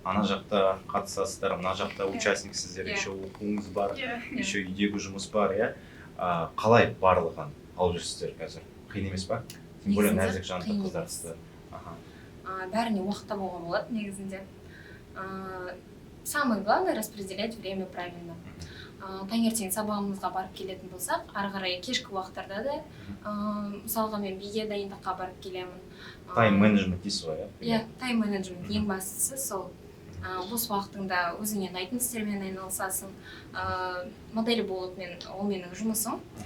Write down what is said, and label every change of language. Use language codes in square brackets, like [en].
[kk] Ана жақта қатысасыздар, мына жақта участниксіздер, еще оқуыңыз бар, еще үйдегі жұмыс бар, қалай барлығын алып жүрсіздер қазір? Қиын емес па? [ru] Тем более [kk] нәзік жанды қыздарсыздар. Бәріне уақыт табуға болады негізінде. [ru] Самое главное распределять время правильно. [kk] Таңертең сабағымызға барып келетін болсақ, ары қарай кешкі уақыттарда да, мысалға мен биге дайындыққа барып келемін. Тайм менеджмент дейсіз ғой, иә? Тайм менеджмент ең бастысы сол. Бос уақытыңда өзіңе ұнайтын істермен айналысасың. Модель болып ол менің жұмысым.